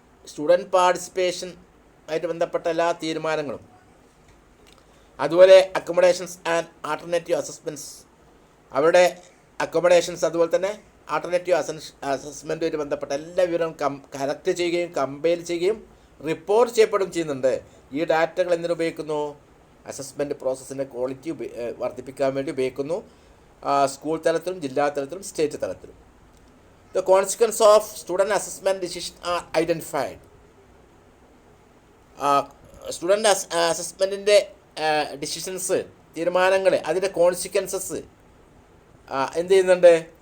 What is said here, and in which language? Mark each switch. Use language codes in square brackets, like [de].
[ml] Student participation ആയിട്ട് ബന്ധപ്പെട്ട എല്ലാ തീരുമാനങ്ങളും, അതുപോലെ അക്കോമഡേഷൻസ് ആൻഡ് ആൾട്ടർനേറ്റീവ് അസസ്മെൻറ്റ്സ്, അവരുടെ അക്കോമഡേഷൻസ് അതുപോലെ തന്നെ ആൾട്ടർനേറ്റീവ് അസസ്മെൻറ്റുമായിട്ട് ബന്ധപ്പെട്ട എല്ലാ വിവരവും കളക്ട് ചെയ്യുകയും കമ്പൈൽ ചെയ്യുകയും റിപ്പോർട്ട് ചെയ്യപ്പെടുകയും ചെയ്യുന്നുണ്ട്. ഈ ഡാറ്റകൾ എന്തിനുപയോഗിക്കുന്നു? അസസ്മെൻറ്റ് പ്രോസസ്സിൻ്റെ ക്വാളിറ്റി വർദ്ധിപ്പിക്കാൻ വേണ്ടി ഉപയോഗിക്കുന്നു. സ്കൂൾ തലത്തിലും ജില്ലാ തലത്തിലും സ്റ്റേറ്റ് തലത്തിലും. [en] The consequence of student assessment decisions are identified. [ml] Student അസസ്മെൻറ്റിൻ്റെ decisions, തീരുമാനങ്ങൾ, അതിൻ്റെ കോൺസിക്വൻസസ് എന്ത് ചെയ്യുന്നുണ്ട്?